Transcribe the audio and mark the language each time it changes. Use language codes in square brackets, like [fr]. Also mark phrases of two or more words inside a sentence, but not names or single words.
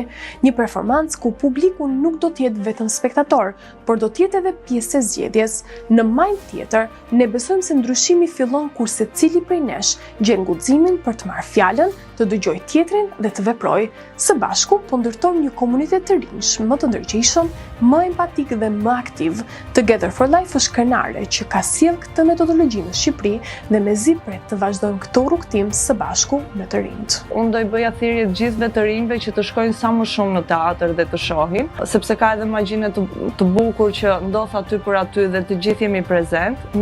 [sq] Një performancë ku publiku nuk do të jetë vetëm spektator, por do të jetë edhe pjesë e zgjedhjes. Në Mind Theater ne besojmë se ndryshimi fillon kur secili prej nesh gjen guximin për të marrë fjalën, të dëgjojë tjetrin dhe të veprojë. Së bashku po ndërtojmë një komunitet të rinj më të ndërgjegjshëm, më empatik dhe më aktiv. Together for Life është krenare që ka sjell këtë metodologji në Shqipëri dhe mezi pret të vazhdojmë këtë rrugtim së bashku me të rinjt. Unë do i bëja thirrje të gjithëve të rinjve që të shkojnë sa më shumë në teatr dhe të shohin, sepse ka edhe magjinë të bukur që ndodh aty për aty dhe të gjithë jemi prezent.